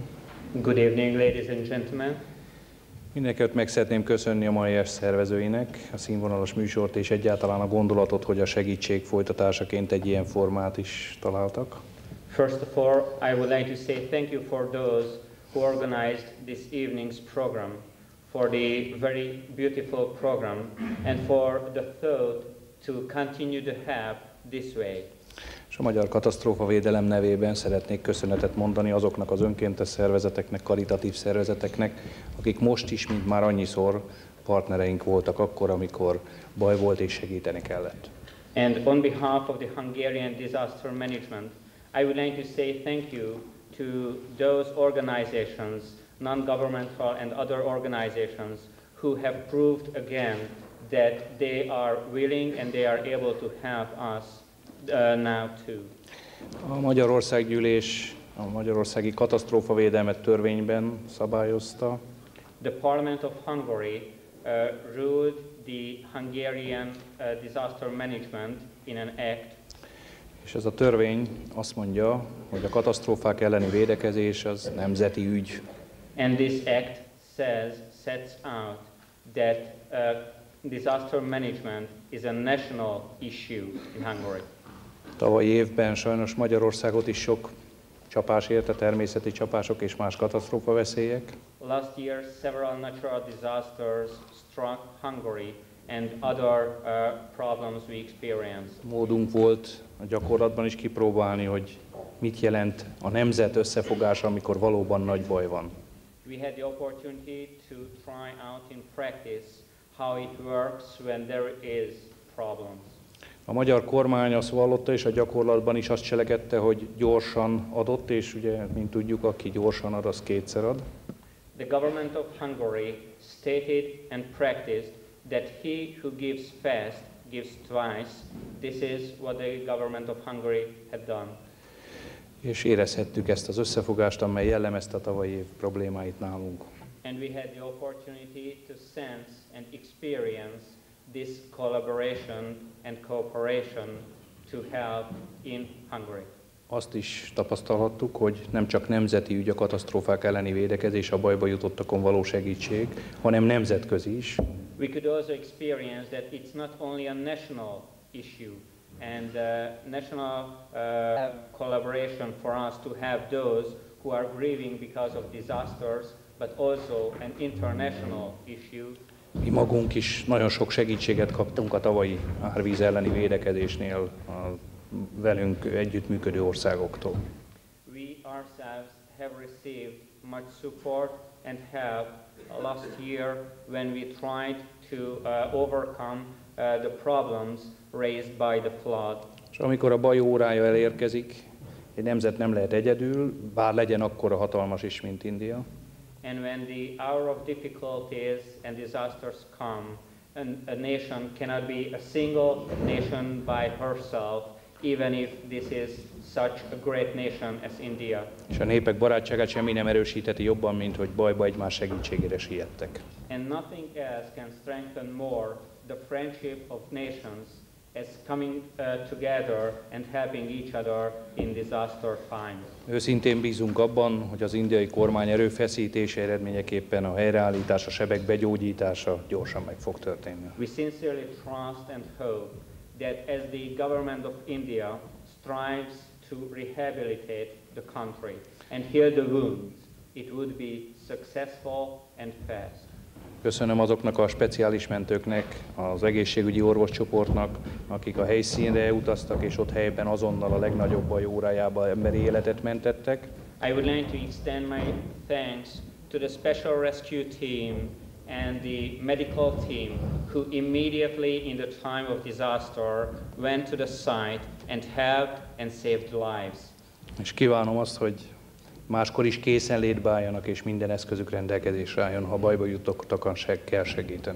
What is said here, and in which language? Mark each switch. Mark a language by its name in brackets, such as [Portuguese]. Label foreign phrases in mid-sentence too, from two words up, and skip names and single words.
[English] Good evening, ladies and gentlemen. [Hungarian] Mindenekelőtt meg szeretném köszönni a mai est szervezőinek a színvonalas műsort és egyáltalán a gondolatot, hogy a segítség folytatásaként egy ilyen formát is találtak. [English] First of all, I would like to say thank you for those who organized this evening's program, for the very beautiful program, and for the thought to continue to have this way. [Hungarian] És a Magyar Katasztrófavédelem nevében szeretnék köszönetet mondani azoknak az önkéntes szervezeteknek, karitatív szervezeteknek, akik most is, mint már annyiszor partnereink voltak akkor, amikor baj volt és segíteni kellett. [English] And on behalf of the Hungarian Disaster Management, I would like to say thank you to those organizations, non-governmental and other organizations, who have proved again that they are willing and they are able to help us now too. [Hungarian] A Magyarországgyűlés a magyarországi katasztrófavédelmet törvényben szabályozta. [English] The Parliament of Hungary ruled the Hungarian disaster management in an act. [Hungarian] És ez a törvény azt mondja, hogy a katasztrófák elleni védekezés az nemzeti ügy. [English] And this act sets out that disaster management is a national issue in Hungary. [Hungarian] Tavalyi évben sajnos Magyarországot is sok csapás érte, természeti csapások és más katasztrófa veszélyek. [English] Last year, several natural disasters struck Hungary, and other problems we experience. [Hungarian] Módunk volt a gyakorlatban is kipróbálni, hogy mit jelent a nemzet összefogása, amikor valóban nagy baj van. [English] We had the opportunity to try out in practice how it works when there is problems. [Hungarian] A magyar kormány azt vallotta, és a gyakorlatban is azt cselekedte, hogy gyorsan adott, és ugye, mint tudjuk, aki gyorsan ad, az kétszer ad. [English] The government of Hungary stated and practiced that he who gives fast gives twice. This is what the government of Hungary had done. [Hungarian] És érezhettük ezt az összefogást, amely jellemezte a tavalyi év problémáit nálunk. [English] And we had the opportunity to sense and experience this collaboration and cooperation to help in Hungary. [Hungarian] Azt is tapasztalhattuk, hogy nem csak nemzeti ügy a katasztrófák elleni védekezés, a bajba jutottakon való segítség, hanem nemzetközi is. [English] We could also experience that it's not only a national issue and national collaboration for us to have those who are grieving because of disasters, but also an international issue. [Hungarian] Mi magunk is nagyon sok segítséget kaptunk a tavalyi árvíz elleni védekezésnél a velünk együttműködő országoktól. [English] We ourselves have received much support and help last year when we tried to overcome the problems raised by the flood. [Hungarian] És amikor a baj órája elérkezik, egy nemzet nem lehet egyedül, bár legyen akkora hatalmas is, mint India. [English] And when the hour of difficulties and disasters come, a nation cannot be a single nation by herself, even if this is such a great nation as India. [Hungarian] És a népek barátságát semmi nem erősítheti jobban, mint hogy bajba egymás segítségére siettek. [English] And nothing else can strengthen more the friendship of nations as coming together and helping each other in disaster times. [Hungarian] Őszintén bízunk abban, hogy az indiai kormány erőfeszítése eredményeképpen a helyreállítás, a sebek begyógyítása gyorsan meg fog történni. [English] We sincerely trust and hope that as the government of India strives to rehabilitate the country and heal the wounds, it would be successful and fast. [Hungarian] Köszönöm azoknak a speciális mentőknek, az egészségügyi orvoscsoportnak, akik a helyszínre utaztak, és ott helyben azonnal a legnagyobb baj órájában emberi életet mentettek. [English] I would like to extend my thanks to the Special Rescue Team and the medical team who immediately in the time of disaster went to the site and helped and saved lives. [Hungarian] És kívánom azt, hogy máskor is készenlétbe álljanak, és minden eszközük rendelkezésre álljon, ha bajba jutottakon kell segíteni.